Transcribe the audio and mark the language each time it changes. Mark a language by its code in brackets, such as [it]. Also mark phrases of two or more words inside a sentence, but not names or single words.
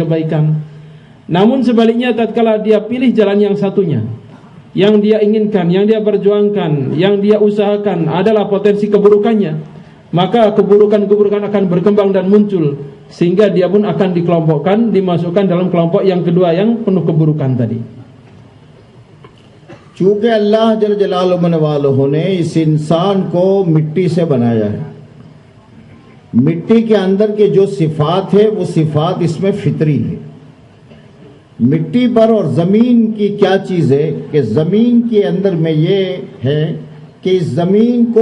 [id] Namun sebaliknya tatkala dia pilih jalan yang satunya, yang dia inginkan, yang dia perjuangkan, yang dia usahakan adalah potensi keburukannya, maka keburukan-keburukan akan berkembang dan muncul, sehingga dia pun akan dikelompokkan, dimasukkan dalam kelompok yang kedua yang penuh keburukan tadi. [ur] چونکہ [ar] اللہ جل جلالہ [ur] والہ نے اس انسان کو مٹی سے بنایا ہے، مٹی کے اندر کے جو صفات ہے وہ صفات اس میں فطری ہے. مٹی پر اور زمین کی کیا چیز ہے کہ زمین کے اندر میں یہ ہے کہ اس زمین کو